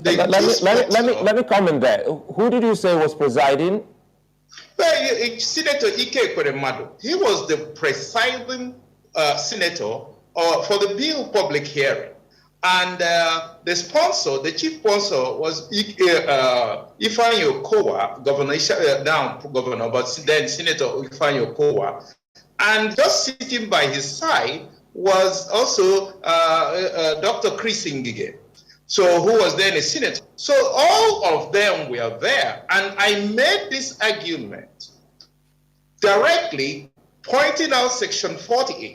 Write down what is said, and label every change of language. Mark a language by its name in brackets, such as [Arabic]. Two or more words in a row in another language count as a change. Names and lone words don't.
[English] let me comment there. Who did you say was presiding? Well, Senator Ike Ekweremadu, he was the presiding senator for the bill public hearing. And the sponsor, the chief sponsor, was Ifeanyi Okowa, now governor, but then Senator Ifeanyi Okowa. And just sitting by his side was also Dr. Chris Ngige, so who was then a senator. So all of them were there, and I made this argument directly pointing out Section 48.